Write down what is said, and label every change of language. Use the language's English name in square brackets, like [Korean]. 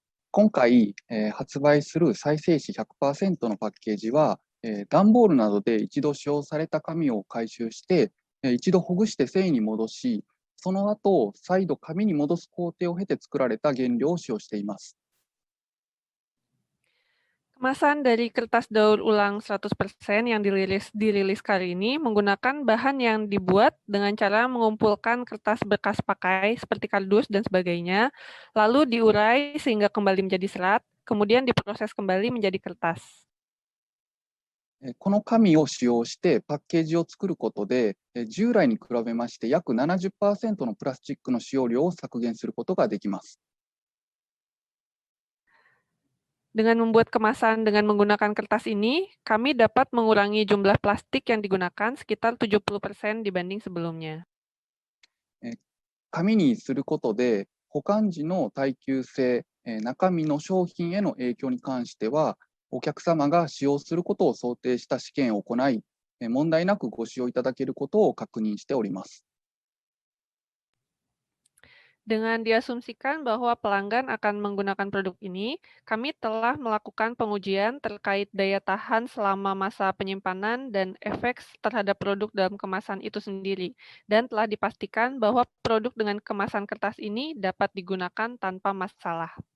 [Japanese] 今回、発売する再生紙 100% のパッケージは、段ボールなどで一度使用された紙を回収して、一度ほぐして繊維に戻し、その後、再度紙に戻す工程を経て作られた原料を使用しています。 [Indonesian] Kemasan dari kertas daur ulang 100% yang dirilis kali ini menggunakan bahan yang dibuat dengan cara mengumpulkan kertas bekas pakai seperti kardus dan sebagainya, lalu diurai sehingga kembali menjadi serat, kemudian diproses kembali menjadi kertas. [Japanese] この紙を使用してパッケージを作ることで、従来に比べまして約 70% のプラスチックの使用量を削減することができます。 [Indonesian] Dengan membuat kemasan dengan menggunakan kertas ini, kami dapat mengurangi jumlah plastik yang digunakan sekitar 70% dibanding sebelumnya. [Japanese] 紙にすることで保管時の耐久性、中身の商品への影響に関しては、お客様が使用することを想定した試験を行い、問題なくご使用いただけることを確認しております。 [Indonesian] Dengan diasumsikan bahwa pelanggan akan menggunakan produk ini, kami telah melakukan pengujian terkait daya tahan selama masa penyimpanan dan efek terhadap produk dalam kemasan itu sendiri, dan telah dipastikan bahwa produk dengan kemasan kertas ini dapat digunakan tanpa masalah.